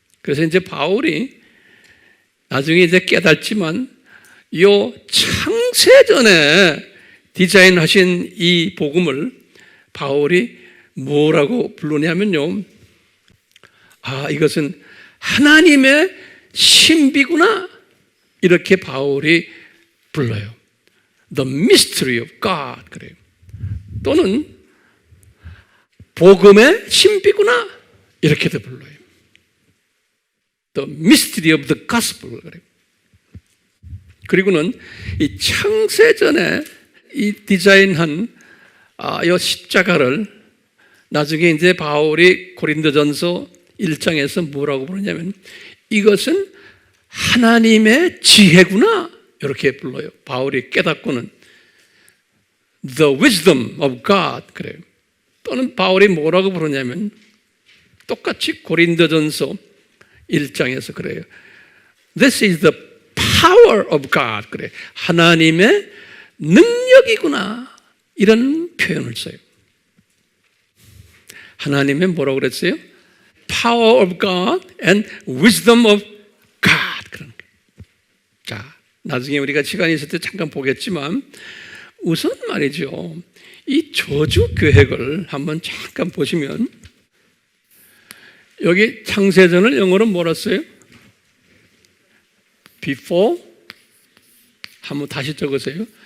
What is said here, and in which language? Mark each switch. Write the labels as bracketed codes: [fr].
[ko] 그래서 이제 바울이 나중에 이제 깨닫지만 요 창세전에 디자인하신 이 복음을 바울이 뭐라고 부르냐면요, 이것은 하나님의 신비구나, 이렇게 바울이 불러요. [en] The mystery of God, [ko] 그래요. 또는 복음의 신비구나, 이렇게도 불러요. [en] The mystery of the gospel, [ko] 그래요. 그리고는 이 창세전에 이 디자인한 이 십자가를 나중에 이제 바울이 고린도전서 1장에서 뭐라고 부르냐면 이것은 하나님의 지혜구나, 이렇게 불러요. 바울이 깨닫고는 [en] The wisdom of God, [ko] 그래요. 또는 바울이 뭐라고 부르냐면 똑같이 고린도전서 1장에서 그래요. [en] This is the power of God, [ko] 그래. 하나님의 능력이구나, 이런 표현을 써요. 하나님의 뭐라고 그랬어요? [en] Power of God and wisdom of God, [ko] 그런 거예요. 자, 나중에 우리가 시간이 있을 때 잠깐 보겠지만 우선 말이죠, 이 저주 계획을 한번 잠깐 보시면 여기 창세전을 영어로 뭐라 써요? Before, 한번 다시 적으세요.